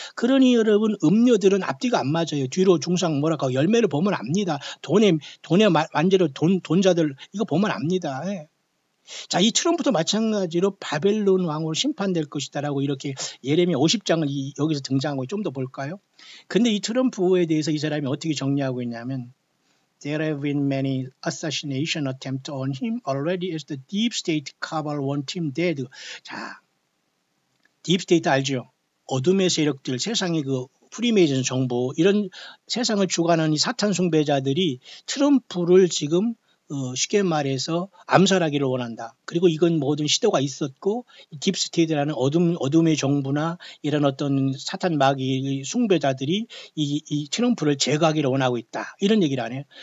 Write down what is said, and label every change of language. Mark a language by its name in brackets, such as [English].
[Korean] 그러니 여러분, 음료들은 앞뒤가 안 맞아요. 뒤로 중상 뭐랄까 열매를 보면 압니다. 돈에 완전히 돈자들 이거 보면 압니다. 예. 자, 이 트럼프도 마찬가지로 바벨론 왕으로 심판될 것이다라고 이렇게 예레미야 50장을 여기서 등장하고 좀 더 볼까요? 근데 이 트럼프에 대해서 이 사람이 어떻게 정리하고 있냐면, [English] There have been many assassination attempts on him already as the deep state cabal want him dead. [Korean] 자, 딥스테이트 알죠? 어둠의 세력들, 세상의 그 프리메이슨 정보, 이런 세상을 주관하는 이 사탄 숭배자들이 트럼프를 지금 쉽게 말해서 암살하기를 원한다. 그리고 이건 모든 시도가 있었고, 딥스테이트라는 어둠의 정부나 이런 어떤 사탄 마귀의 숭배자들이 이 트럼프를 제거하기를 원하고 있다. 이런 얘기를 하네요.